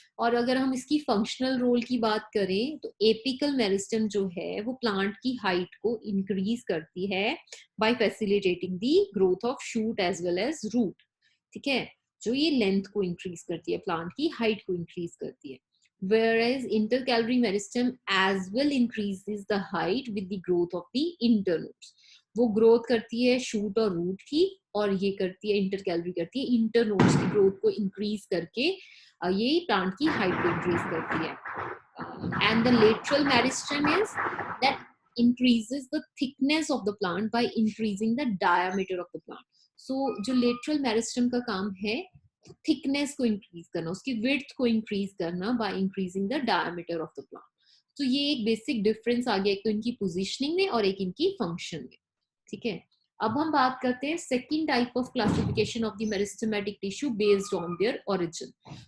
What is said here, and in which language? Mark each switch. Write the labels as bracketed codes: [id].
[hi] और अगर हम इसकी फंक्शनल रोल की बात करें तो एपिकल मेरिस्टेम जो है वो प्लांट की हाइट को इंक्रीज करती है [en] by facilitating the growth of shoot as well as root, [hi] ठीक है। जो ये लेंथ को इंक्रीज करती है, प्लांट की हाइट को इंक्रीज करती है। [en] whereas intercalary meristem as well increases the height with the growth of the internodes. [hi] वो ग्रोथ करती है शूट और रूट की, और ये करती है इंटरकैलरी करती है इंटरनोड्स की ग्रोथ को इंक्रीज करके ये प्लांट की हाइट को इंक्रीज करती है। [en] And the lateral meristem is that increases the thickness of the plant by increasing the diameter of the plant. [hi] So जो लेटरल मेरिस्टेम का काम है थिकनेस को इंक्रीज करना, उसकी विड्थ को इंक्रीज करना [en] By increasing the diameter of the plant. [hi] तो ये एक बेसिक डिफरेंस आ गया, एक तो इनकी पोजीशनिंग में और एक इनकी फंक्शन में, ठीक है। अब हम बात करते हैं [en] Second type of classification of the meristematic tissue based on their origin.